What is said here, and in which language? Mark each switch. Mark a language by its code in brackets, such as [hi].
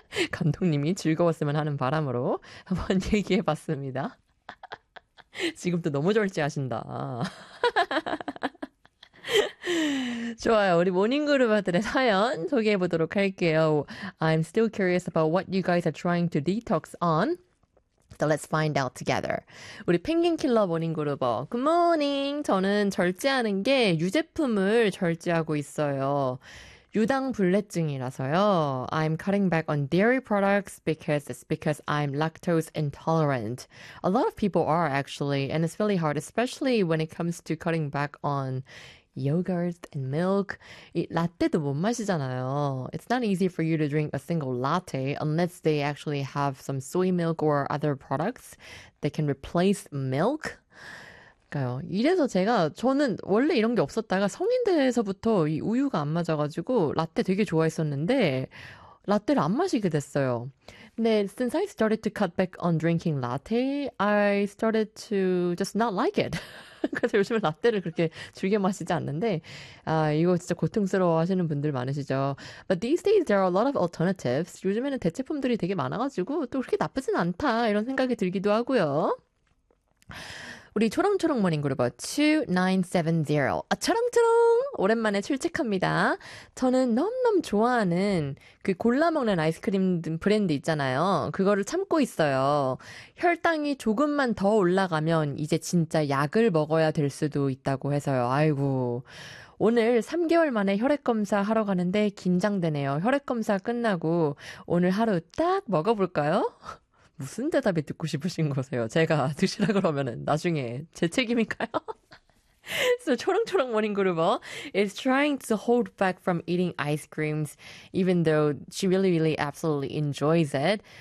[ko] 감독님이 즐거웠으면 하는 바람으로 한번 얘기해 봤습니다. 지금도 너무 절제하신다. 좋아요. 우리 모닝그루버들의 사연 소개해 보도록 할게요. [en] I'm still curious about what you guys are trying to detox on. So let's find out together. [ko] 우리 펭귄킬러 모닝그루버. [en] Good morning. [ko] 저는 절제하는 게 유제품을 절제하고 있어요. 유당불내증이라서요. [en] I'm cutting back on dairy products because it's because I'm lactose intolerant. A lot of people are actually, and it's really hard, especially when it comes to cutting back on yogurt and milk. [ko] 이 라떼도 못 마시잖아요. [en] It's not easy for you to drink a single latte unless they actually have some soy milk or other products that can replace milk. [ko] 그러니까요. 이래서 제가 저는 원래 이런 게 없었다가 성인 돼서부터 이 우유가 안 맞아가지고 라떼 되게 좋아했었는데 라떼를 안 마시게 됐어요. 근데 [en] since I started to cut back on drinking latte, I started to just not like it. [ko] 그래서 요즘은 라떼를 그렇게 즐겨 마시지 않는데 아 이거 진짜 고통스러워 하시는 분들 많으시죠. [en] But these days there are a lot of alternatives. [ko] 요즘에는 대체품들이 되게 많아가지고 또 그렇게 나쁘진 않다 이런 생각이 들기도 하고요. 우리 초롱초롱 모닝그룹 2970. 아, 초롱초롱! 오랜만에 출첵합니다. 저는 넘넘 좋아하는 그 골라먹는 아이스크림 브랜드 있잖아요. 그거를 참고 있어요. 혈당이 조금만 더 올라가면 이제 진짜 약을 먹어야 될 수도 있다고 해서요. 아이고. 오늘 3개월 만에 혈액검사 하러 가는데 긴장되네요. 혈액검사 끝나고 오늘 하루 딱 먹어볼까요? 무슨 대답이 듣고 싶으신 거세요? 제가 드시라 그러면은 나중에 제 책임인가요? [en] So 초롱초롱 모닝그루버 is trying to hold back from eating ice creams, even though she really, really, absolutely enjoys it.